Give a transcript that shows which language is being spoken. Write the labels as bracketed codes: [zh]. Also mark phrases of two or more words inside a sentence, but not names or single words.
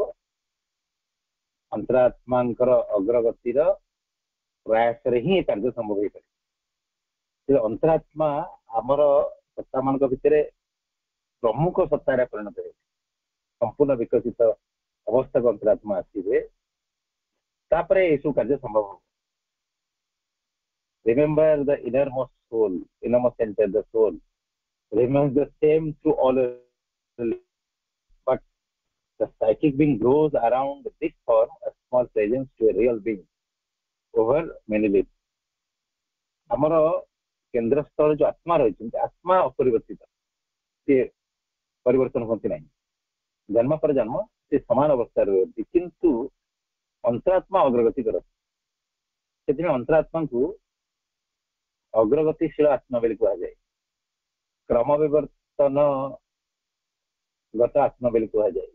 [or] ଅନ୍ତରାତ୍ମାଙ୍କର ଅଗ୍ରଗତିର ପ୍ରୟାସରେ ହିଁ ଏ କାର୍ଯ୍ୟ ସମ୍ଭବ ହେଇପାରିବ। ଅନ୍ତରାତ୍ମା ଆମର ସତ୍ତା ମାନଙ୍କ ଭିତରେ ପ୍ରମୁଖ ସତ୍ତାରେ ପରିଣତ ହେବେ, ସମ୍ପୂର୍ଣ୍ଣ ବିକଶିତ ଅବସ୍ଥାକୁ ଅନ୍ତରାତ୍ମା ଆସିବେ, ତାପରେ ଏସବୁ କାର୍ଯ୍ୟ ସମ୍ଭବ ହବ। [en] Remember the innermost soul, innermost center, the soul remains the same through all, but the psychic being grows around this form, a small presence to a real being over many lives. [or] ଆମର କେନ୍ଦ୍ରସ୍ଥଳ ଯୋଉ ଆତ୍ମା ରହିଛନ୍ତି, ଆତ୍ମା ଅପରିବର୍ତ୍ତିତ, ସେ ପରିବର୍ତ୍ତନ ହୁଅନ୍ତି ନାହିଁ, ଜନ୍ମ ପରେ ଜନ୍ମ ସେ ସମାନ ଅବସ୍ଥାରେ ରୁହନ୍ତି, କିନ୍ତୁ ଅନ୍ତରାତ୍ମା ଅଗ୍ରଗତି କରନ୍ତି। ସେଥିପାଇଁ ଅନ୍ତରାତ୍ମାଙ୍କୁ ଅଗ୍ରଗତିଶୀଳ ଆତ୍ମା ବୋଲି କୁହାଯାଏ, କ୍ରମ ବିବର୍ତ୍ତନ ଗତ ଆତ୍ମା ବୋଲି କୁହାଯାଏ।